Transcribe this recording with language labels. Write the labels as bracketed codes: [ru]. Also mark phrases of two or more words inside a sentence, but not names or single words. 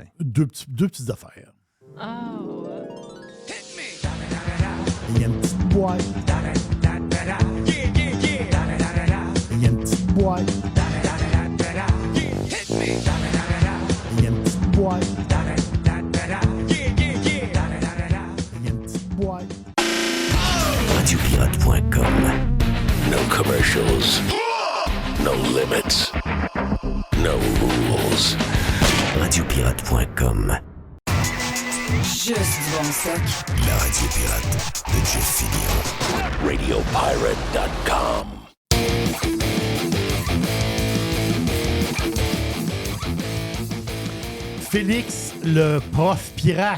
[fr] Deux petites affaires. Oh. Il y a une petite boîte. Il y a une petite boîte. Il y a une petite boîte. Radiopirate.com. [en] No commercials. No limits. No rules. Radiopirate.com. [fr] Juste du bon stock. La radio pirate de Jeff Fillion. Radiopirate.com. Félix le prof pirate.